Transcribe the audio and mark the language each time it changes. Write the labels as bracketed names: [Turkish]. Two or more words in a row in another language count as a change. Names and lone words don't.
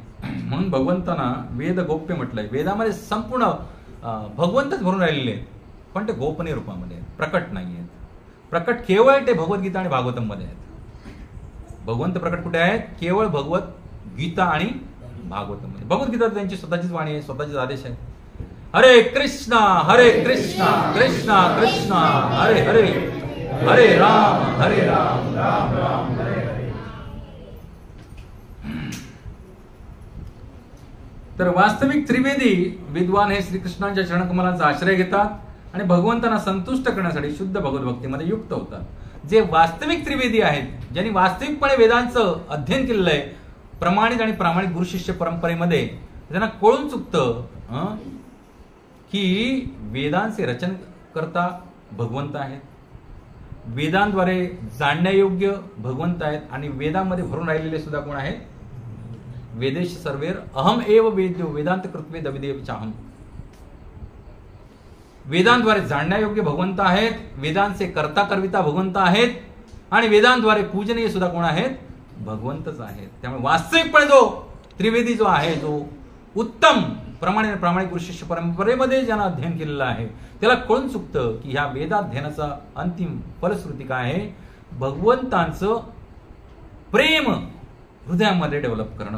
[Marathi] म्हणून भगवंतांना वेद गोप्य म्हटलंय. वेदामध्ये संपूर्ण भगवंतच भरून राहिलेले आहेत, पण ते गोपनीय रूपामध्ये आहेत, प्रकट नाही आहेत. प्रकट केवळ ते भगवद्गीता आणि भागवतम मध्ये आहेत. भगवंत प्रकट कुठे आहेत, केवळ भगवत गीता आणि भागवतम मध्ये. भगवद्गीता त्यांची स्वतःचीच वाणी आहे, स्वतःचेच आदेश आहेत. [Sanskrit] हरे कृष्णा कृष्णा कृष्ण हरे हरे, हरे राम राम राम हरे हरे. [Marathi] तर वास्तविक त्रिवेदी विद्वान हे श्रीकृष्णांच्या चरणकमलांचा आश्रय घेतात आणि भगवंतांना संतुष्ट करण्यासाठी शुद्ध भगवत भक्तीमध्ये युक्त होतात. जे वास्तविक त्रिवेदी आहेत, ज्यांनी वास्तविकपणे वेदांचं अध्ययन केलेलं आहे, प्रमाणित आणि प्रामाणिक गुरु शिष्य परंपरेमध्ये, त्यांना कळून चुकतं की वेदांचे रचन करता भगवंत आहेत, वेदांद्वारे जाणण्यायोग्य भगवंत आहेत, आणि वेदांमध्ये भरून राहिलेले सुद्धा कोण आहेत, [Sanskrit] वेदेश सर्वेर अहम एव वेद्यो वेदांत कृत्वे दविदेव चाहम. [Marathi] वेदांद्वारे जाणण्यायोग्य भगवंत आहेत, वेदांचे कर्ता करविता भगवंत आहेत, आणि वेदांद्वारे पूजनीय सुद्धा कोण आहेत, भगवंतच आहेत. त्यामुळे वास्तविकपणे जो त्रिवेदी जो आहे, जो उत्तम प्रामाणिक गुरु शिष्य परंपरेमध्ये ज्यानं अध्ययन केलेलं आहे, त्याला कळून चुकतं की ह्या वेदाध्ययनाचा अंतिम फलश्रुती काय आहे, भगवंतांचं प्रेम हृदयामध्ये डेव्हलप करणं.